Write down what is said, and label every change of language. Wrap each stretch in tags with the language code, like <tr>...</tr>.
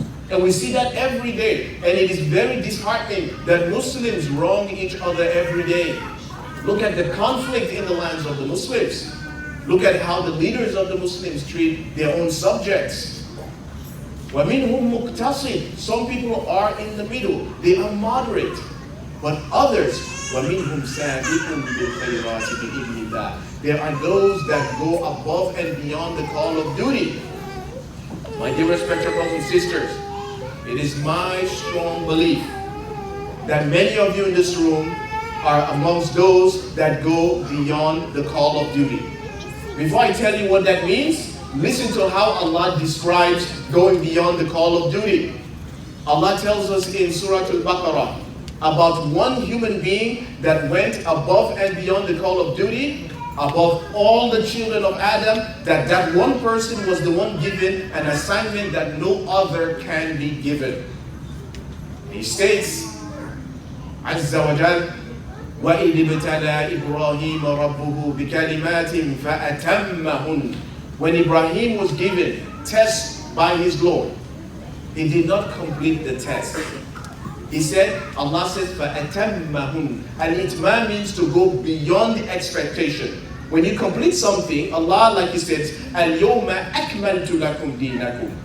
<en>And we see that every day. And it is very disheartening that Muslims wrong each other every day. Look at the conflict in the lands of the Muslims. Look at how the leaders of the Muslims treat their own subjects.</en> <ar>وَمِنْهُمْ مُقْتَصِدٌ.</ar> <en>Some people are in the middle. They are moderate. But others,</en> <ar>وَمِنْهُمْ سَابِقٌ بِالْخَيْرَاتِ بِإِذْنِ اللَّهِ.</ar> <en>There are those that go above and beyond the call of duty. My dear respected brothers and sisters, it is my strong belief that many of you in this room are amongst those that go beyond the call of duty. Before I tell you what that means, listen to how Allah describes going beyond the call of duty. Allah tells us in Surah Al-Baqarah about one human being that went above and beyond the call of duty, above all the children of Adam, that one person was the one given an assignment that no other can be given. He states,</en> <ar>Azza wa Jal, وَإِذِ ابْتَلَى إِبْرَاهِيمَ رَبُّهُ بِكَلِمَاتٍ فَأَتَمَّهُنَّ.</ar> <en>When Ibrahim was given tests by his Lord, he did not complete the test. He said, Allah says, فَأَتَمَّهُنَّ. And itmam means to go beyond the expectation. When you complete something, Allah, like He says,</en> <ar>الْيَوْمَ أَكْمَلْتُ لَكُمْ دِينَكُمْ.</ar>